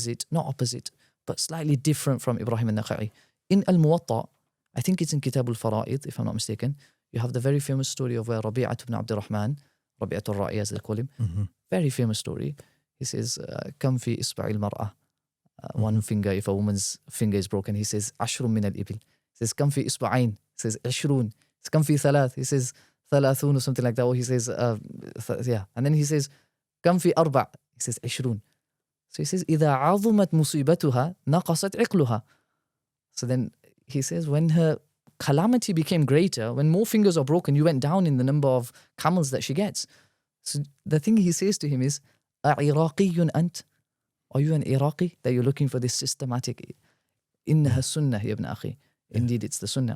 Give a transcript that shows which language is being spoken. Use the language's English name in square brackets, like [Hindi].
[English] not opposite, but slightly different from Ibrahim al-Nakha'i. In al-Muwatta, I think it's in Kitab al-Fara'id, if I'm not mistaken, you have the very famous story of where Rabi'at ibn Abd al-Rahman, Rabi'at al-Ra'i as they call him, very famous story. He says, [Arabic] Kam fi isba'il mar'a. [English] One finger, if a woman's finger is broken, he says, [Arabic] Ashrun min al-ibil. [English] He says, [Arabic] Kam fi isba'ain. He says, Ashrun. Kam fi thalath. [English] He says, Thalathun or something like that. Or he says, yeah. And then he says, [Arabic] Kam fi arba'. [English] He says, Ashrun. So he says, [Arabic] إِذَا عَظُمَتْ مُصِيبَتُهَا نَقَصَتْ عِقْلُهَا. [English] So then he says, when her calamity became greater, when more fingers are broken, you went down in the number of camels that she gets. So the thing he says to him is, [Arabic] أَعِرَاقِيٌّ أَنْتَ? [English] Are you an Iraqi that you're looking for this systematic? [Arabic] إِنَّهَا السُنَّةِ يَا ابْنَ أَخِي. [English] Indeed, it's the sunnah.